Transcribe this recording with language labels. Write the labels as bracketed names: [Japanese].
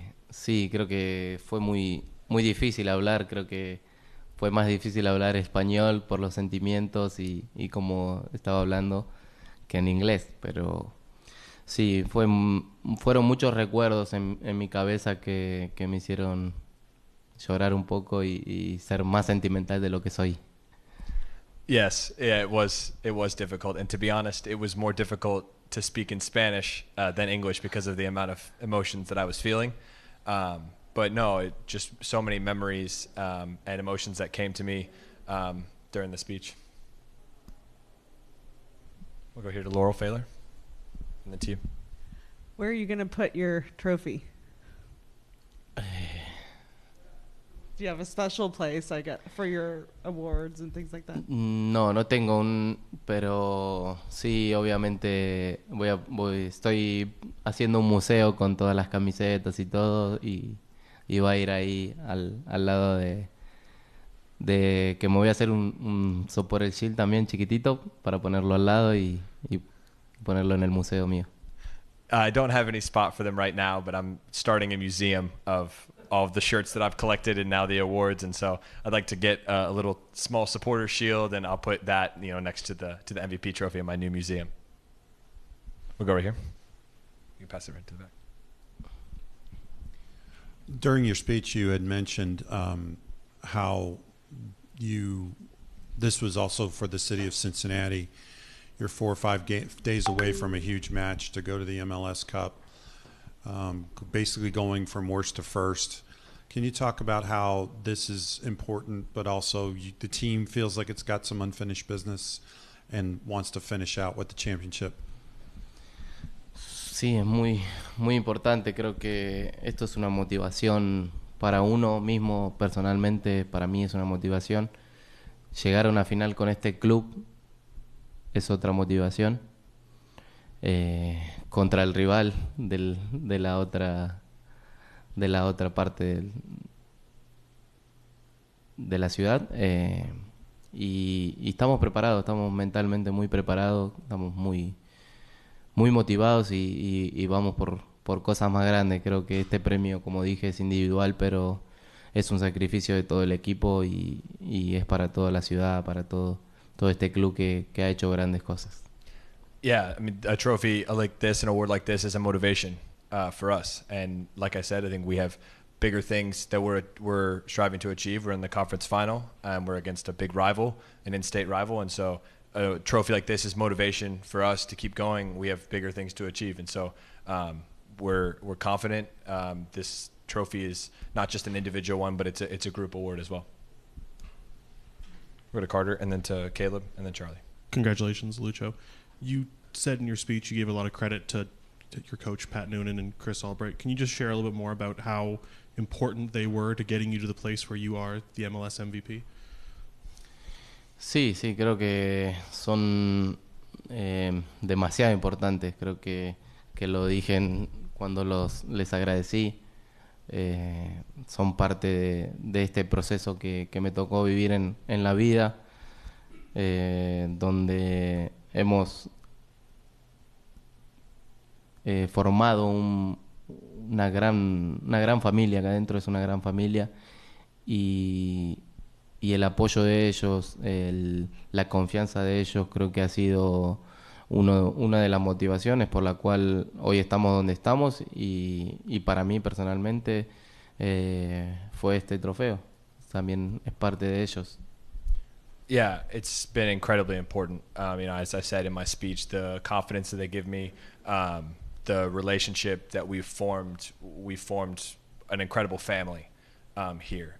[Spanish] Sí, creo que fue muy difícil hablar. Creo que fue más difícil hablar español por los sentimientos y como estaba hablando que en inglés. Pero sí, fueron muchos recuerdos en mi cabeza que me hicieron llorar un poco y ser más sentimental de lo que soy. [English] Yes, yeah, it was difficult, and to be honest, it was more difficult to speak in Spanish than English because of the amount of emotions that I was feeling. But no, just so many memories and emotions that came to me during the speech. We'll go here to Laurel Failer and the team. Where are you going to put your trophy? Do you have a special place for your awards and things like that? [Spanish] No, no tengo pero sí, obviamente estoy haciendo un museo con todas las camisetas y todo y va a ir ahí al lado de que me voy a hacer un Support Shield también chiquitito para ponerlo al lado y ponerlo en el museo mío. [English] I don't have any spot for them right now, but I'm starting a museum of all of the shirts that I've collected and now the awards, and so I'd like to get a little small supporter shield, and I'll put that next to the MVP trophy in my new museum. We'll go right here. You can pass it right to the back. During your speech, you had mentioned how this was also for the city of Cincinnati. You're 4 or 5 days away from a huge match to go to the MLS Cup. Basically going from worst to first. Can you talk about how this is important, but also the team feels like it's got some unfinished business and wants to finish out with the championship? [Spanish] Sí, es muy importante. Creo que esto es una motivación para uno mismo. Personalmente, para mí es una motivación. Llegar a una final con este club es otra motivación. Contra el rival de la otra parte de la ciudad, y estamos preparados, estamos mentalmente muy preparados, estamos muy motivados y vamos por cosas más grandes. Creo que este premio, como dije, es individual, pero es un sacrificio de todo el equipo y es para toda la ciudad, para todo este club que ha hecho grandes cosas. [English] Yeah, I mean, a trophy like this, an award like this, is a motivation for us. And like I said, I think we have bigger things that we're striving to achieve. We're in the conference final, and we're against a big rival, an in-state rival. And so a trophy like this is motivation for us to keep going. We have bigger things to achieve. And so we're confident. This trophy is not just an individual one, but it's a group award as well. We'll go to Carter, and then to Caleb, and then Charlie. Congratulations, Lucho. You said in your speech you gave a lot of credit to your coach, Pat Noonan, and Chris Albright. Can you just share a little bit more about how important they were to getting you to the place where you are, the MLS MVP? [Spanish] Sí, creo que son demasiado importantes. Creo que lo dije cuando les agradecí. Son parte de este proceso que me tocó vivir en la vida, donde hemos formado una gran familia. Acá adentro es una gran familia, y el apoyo de ellos, la confianza de ellos, creo que ha sido una de las motivaciones por la cual hoy estamos donde estamos, y para mí personalmente fue este trofeo. También es parte de ellos. [English] Yeah, it's been incredibly important. As I said in my speech, the confidence that they give me, the relationship that we formed an incredible family here.